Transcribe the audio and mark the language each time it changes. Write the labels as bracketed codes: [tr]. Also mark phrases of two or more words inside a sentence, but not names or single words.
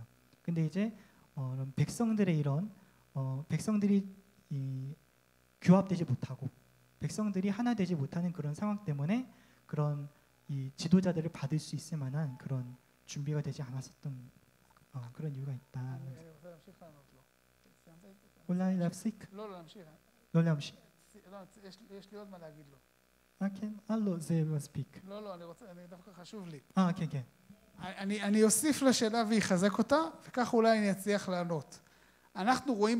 [ko] 근데 이제 백성들의 이런 백성들이 규합되지 못하고 백성들이 하나 되지 못하는 그런 상황 때문에 그런 이 지도자들을 받을 수 있을 만한 그런 준비가 되지 않았었던 그런 이유가 있다. [he] אולי להפסיק? לא, להמשיך. לא להמשיך. יש לי עוד מה להגיד לו. כן? לא, זה מספיק. לא, אני דווקא חשוב לי. כן, כן. אני אוסיף לשאלה ויחזק אותה, וכך אולי אני אצליח לענות.